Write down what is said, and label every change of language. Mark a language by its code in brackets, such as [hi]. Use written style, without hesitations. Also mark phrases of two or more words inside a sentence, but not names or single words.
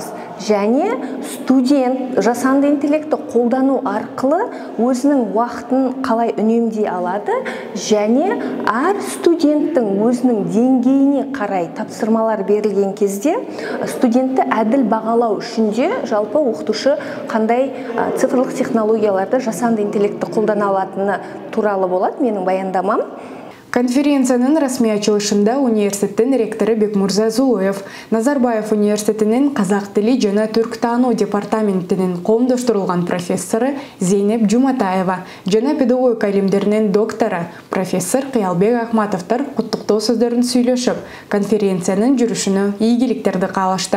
[kk] Және студент жасанды интеллектті қолдану арқылы өзінің уақытын қалай үнемдей алады, және әр студенттің өзінің деңгейіне қарай тапсырмалар берілген кезде студентті әділ бағалау үшін де жалпы оқытушы қандай цифрлық технологияларды жасанды интеллектті қолдана алатыны туралы болады менің баяндамам. [ky] Конференциянын расмий ачылышында университеттин ректору Бекмурза Зулуев, Назарбаев университетинин казак тили жана түрк таануу департаментинин коомдоштурулган профессору Зейнеп Жуматаева жана педагогика илимдеринин доктору профессор Кыялбек Ахматовдор куттуктоо сөздөрүн сүйлөшүп, конференциянын жүрүшүнө ийгиликтерди каалашты.